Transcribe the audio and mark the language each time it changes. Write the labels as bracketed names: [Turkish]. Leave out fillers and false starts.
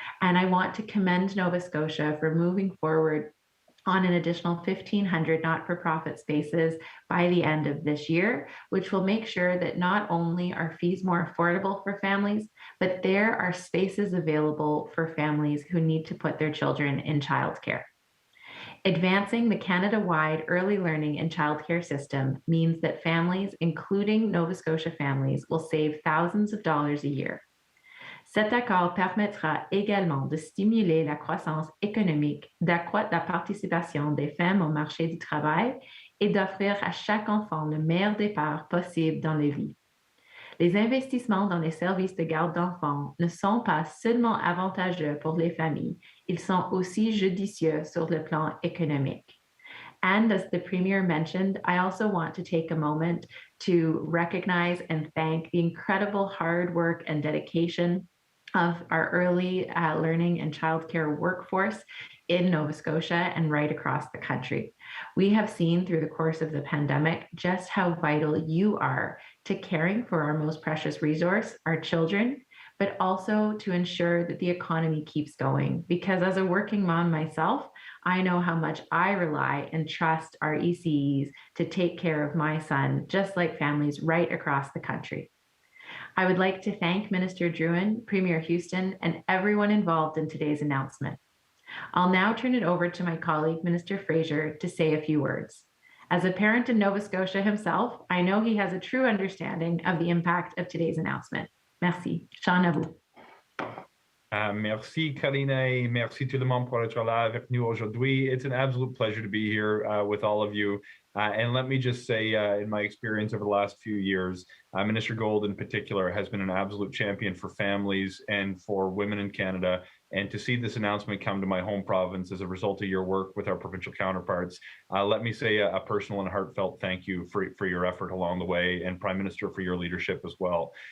[English] And I want to commend Nova Scotia for moving forward on an additional 1,500 not-for-profit spaces by the end of this year, which will make sure that not only are fees more affordable for families, but there are spaces available for families who need to put their children in childcare. Advancing the Canada-wide early learning and childcare system means that families, including Nova Scotia families, will save thousands of dollars a year. [French] Cet accord permettra également de stimuler la croissance économique, d'accroître la participation des femmes au marché du travail et d'offrir à chaque enfant le meilleur départ possible dans la vie. Les investissements dans les services de garde d'enfants ne sont pas seulement avantageux pour les familles, ils sont aussi judicieux sur le plan économique. [English] And as the Premier mentioned, I also want to take a moment to recognize and thank the incredible hard work and dedication of our early learning and childcare workforce in Nova Scotia and right across the country. We have seen through the course of the pandemic just how vital you are to caring for our most precious resource, our children, but also to ensure that the economy keeps going. Because as a working mom myself, I know how much I rely and trust our ECEs to take care of my son, just like families right across the country. I would like to thank Minister Druhan, Premier Houston, and everyone involved in today's announcement. I'll now turn it over to my colleague, Minister Fraser, to say a few words. As a parent in Nova Scotia himself, I know he has a true understanding of the impact of today's announcement. [French] Merci. Sean, à vous. Merci, Karina, et merci tout le monde pour être là avec nous aujourd'hui. [English] It's an absolute pleasure to be here with all of you. And let me just say, in my experience over the last few years, Minister Gould in particular has been an absolute champion for families and for women in Canada. And to see this announcement come to my home province as a result of your work with our provincial counterparts, let me say a personal and heartfelt thank you for your effort along the way, and Prime Minister for your leadership as well.